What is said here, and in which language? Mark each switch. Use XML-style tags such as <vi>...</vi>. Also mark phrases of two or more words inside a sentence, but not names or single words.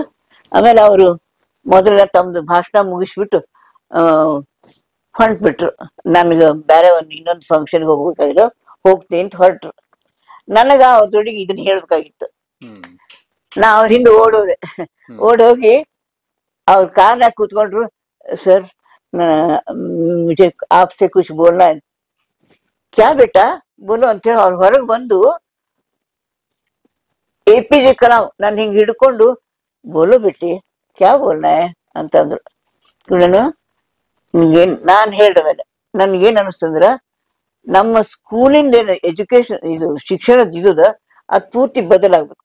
<kn>ಆಮೇಲೆ ಅವರು ಮೊದಲ ತಮ್ದು ಭಾಷಣ ಮುಗಿಸ್ಬಿಟ್ಟು ಹೊರಟ್ಬಿಟ್ರು. ನನ್ಗೆ ಬೇರೆ ಇನ್ನೊಂದು ಫಂಕ್ಷನ್ಗೆ ಹೋಗ್ಬೇಕಾಗಿರೋ, ಹೋಗ್ತೀನಿ ಅಂತ ಹೊರಟ್ರು. ನನಗ ಅವ್ರದೊಟ್ಟಿಗೆ ಇದನ್ನ ಹೇಳ್ಬೇಕಾಗಿತ್ತು. ನಾ ಅವ್ರ ಹಿಂದೆ ಓಡೋಗಿ ಅವ್ರ ಕಾರ್ನಾಗ ಕೂತ್ಕೊಂಡ್ರು.</kn> <hi>ಸರ್ मुझे आपसे कुछ बोलना है. क्या बेटा बोलो</hi> <kn>ಅಂತೇಳಿ ಅವ್ರ ಹೊರಗೆ ಬಂದು APJ ಕಲಾಂ ನಾನು ಹಿಂಗೆ ಹಿಡ್ಕೊಂಡು,</kn> <hi>बोलो बेटी क्या बोलना है</hi> <kn>ಅಂತಂದ್ರು. ನಾನು ನಾನು ಹೇಳಿದ ಮೇಲೆ ನನ್ಗೇನ್ ಅನಿಸ್ತಂದ್ರ ನಮ್ಮ ಸ್ಕೂಲಿಂದ ಏನು ಎಜುಕೇಶನ್ ಇದು ಶಿಕ್ಷಣದ ಇದುದ ಅದು ಪೂರ್ತಿ ಬದಲಾಗ್ಬೇಕು.</kn>